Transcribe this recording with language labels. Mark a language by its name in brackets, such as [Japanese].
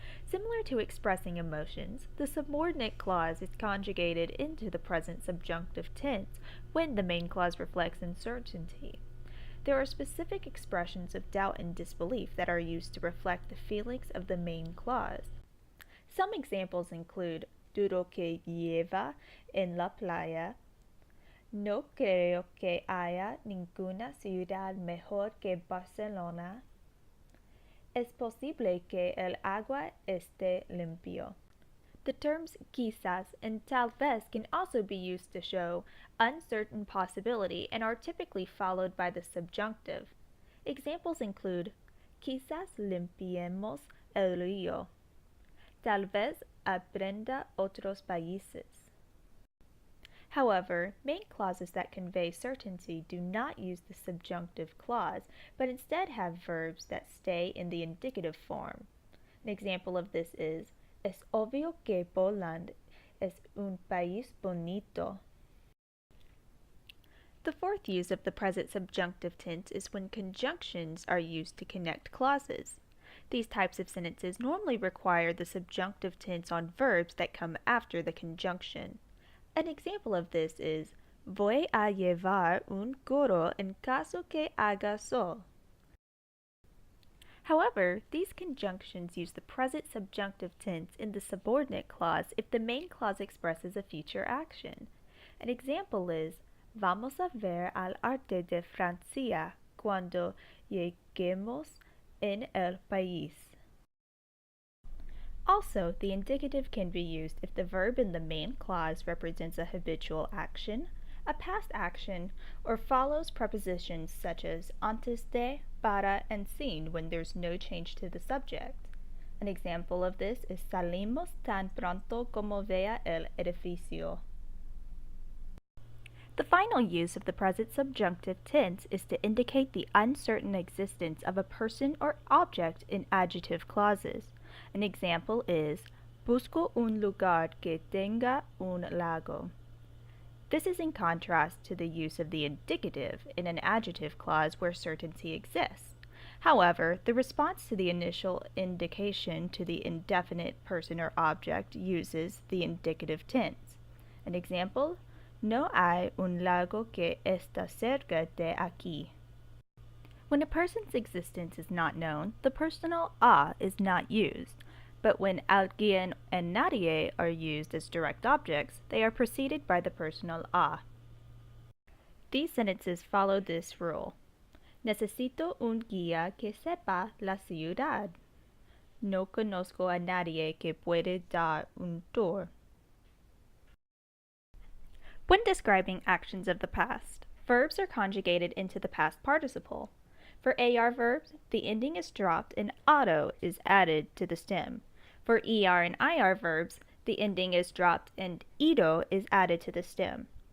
[English] Similar to expressing emotions, the subordinate clause is conjugated into the present subjunctive tense when the main clause reflects uncertainty. There are specific expressions of doubt and disbelief that are used to reflect the feelings of the main clause. Some examples include [Spanish] duro que llueva en la playa, no creo que haya ninguna ciudad mejor que Barcelona, es posible que el agua esté limpio. [English] The terms quizás and tal vez can also be used to show uncertain possibility and are typically followed by the subjunctive. Examples include [Spanish] quizás limpiemos el río, tal vez aprenda otros países. [English] However, main clauses that convey certainty do not use the subjunctive clause, but instead have verbs that stay in the indicative form. An example of this is [Spanish] es obvio que Poland es un país bonito. [English] The fourth use of the present subjunctive tense is when conjunctions are used to connect clauses. These types of sentences normally require the subjunctive tense on verbs that come after the conjunction. An example of this is [Spanish] voy a llevar un gorro en caso que haga sol. [English] However, these conjunctions use the present subjunctive tense in the subordinate clause if the main clause expresses a future action. An example is [Spanish] vamos a ver al arte de Francia cuando lleguemos en el país. [English] Also, the indicative can be used if the verb in the main clause represents a habitual action, a past action, or follows prepositions such as antes de, para, and sin when there's no change to the subject. An example of this is [Spanish] salimos tan pronto como vea el edificio. [English] The final use of the present subjunctive tense is to indicate the uncertain existence of a person or object in adjective clauses. An example is [Spanish] busco un lugar que tenga un lago. [English] This is in contrast to the use of the indicative in an adjective clause where certainty exists. However, the response to the initial indication to the indefinite person or object uses the indicative tense. An example, [Spanish] no hay un lago que está cerca de aquí. [English] When a person's existence is not known, the personal a is not used, but when alguien and nadie are used as direct objects, they are preceded by the personal a. These sentences follow this rule. [Spanish] Necesito un guía que sepa la ciudad. No conozco a nadie que puede dar un tour. [English] When describing actions of the past, verbs are conjugated into the past participle. For AR verbs, the ending is dropped and auto is added to the stem. For ER and IR verbs, the ending is dropped and ido is added to the stem.